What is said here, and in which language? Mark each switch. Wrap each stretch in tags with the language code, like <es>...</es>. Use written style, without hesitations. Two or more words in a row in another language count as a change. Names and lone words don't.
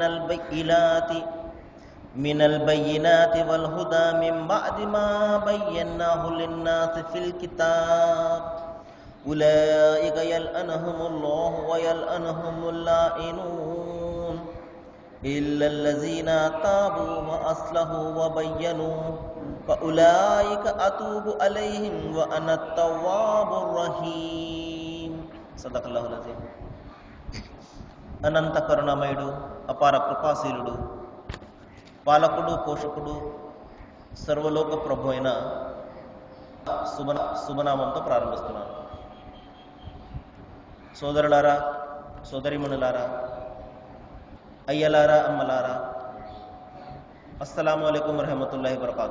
<ar>من البينات والهدى من بعد ما بيناه للناس في الكتاب أولئك يلعنهم الله ويلعنهم اللائنون إلا الذين تابوا وأصلحوا وبينوا فأولئك أتوب عليهم وأنا التواب الرحيم صدق الله العظيم.</ar> <te>అనంత కరుణామయుడు అపార కృపాశీలుడు పాలకుడు పోషకుడు సర్వలోక ప్రభు అయిన శుభనామంతో ప్రారంభిస్తున్నాను. సోదరులారా, సోదరిమణులారా, అయ్యలారా, అమ్మలారా,</te> <ar>السلام عليكم ورحمة الله وبركاته.</ar>